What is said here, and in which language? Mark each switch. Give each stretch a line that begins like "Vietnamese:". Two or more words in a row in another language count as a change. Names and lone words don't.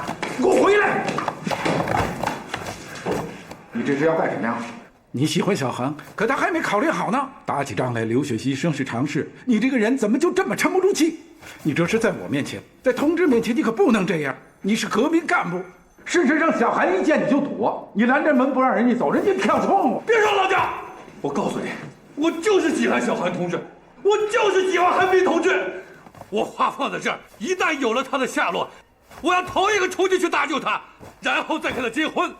Chinese: 给我回来！你這是要幹什麼呀？你喜歡小韓，可他還沒考慮好呢。打起仗來流血犧牲是常事，你這個人怎麼就這麼沉不住氣？你這是在我面前，在同志面前，你可不能这樣。你是革命幹部，事實上小韓一見你就躲，你攔着門不讓人家走，人家跳窗戶。別說老蔣，我告訴你，我就是喜歡小韓同志，我就是喜歡韓冰同志。我話放在這兒，一旦有了他的下落，我要頭一個衝進去搭救他，然後再跟他結婚。